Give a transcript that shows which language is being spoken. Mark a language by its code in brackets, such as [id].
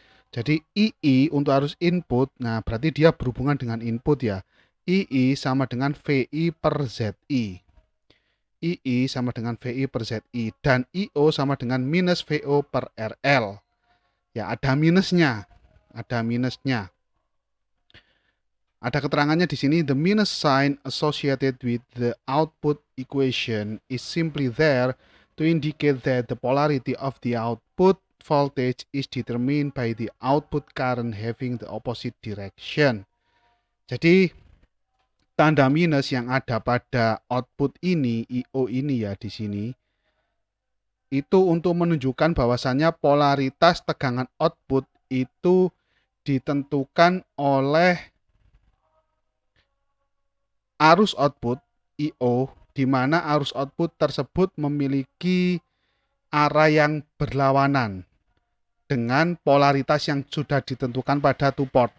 [id] Jadi II untuk arus input, nah berarti dia berhubungan dengan input ya. II sama dengan VI per ZI. II sama dengan VI per ZI. Dan IO sama dengan minus VO per RL. Ya ada minusnya. Ada minusnya. Ada keterangannya di sini, [en] the minus sign associated with the output equation is simply there to indicate that the polarity of the output voltage is determined by the output current having the opposite direction. [id] Jadi tanda minus yang ada pada output ini, IO ini ya di sini, itu untuk menunjukkan bahwasannya polaritas tegangan output itu ditentukan oleh arus output I/O, di mana arus output tersebut memiliki arah yang berlawanan dengan polaritas yang sudah ditentukan pada two port.